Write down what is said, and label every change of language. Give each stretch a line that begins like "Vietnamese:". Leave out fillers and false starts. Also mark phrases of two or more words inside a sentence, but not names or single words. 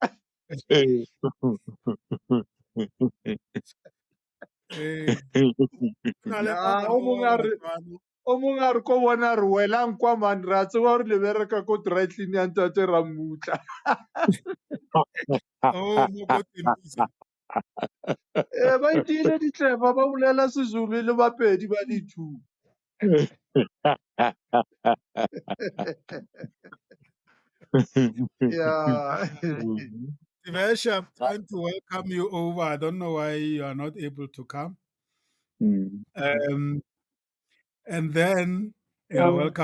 Tswana: O mongwe a re ko bona re welang kwa mane re a tseba gore le bereka ko
English: dry clean
Tswana: ya ntate Ramutla. Ba itile ditleba ba bolela Sezulu le Bapedi ba le two.
English: Yeah. Divesha, I'm trying to welcome you over. I don't know why you are not able to come. And then, welcome.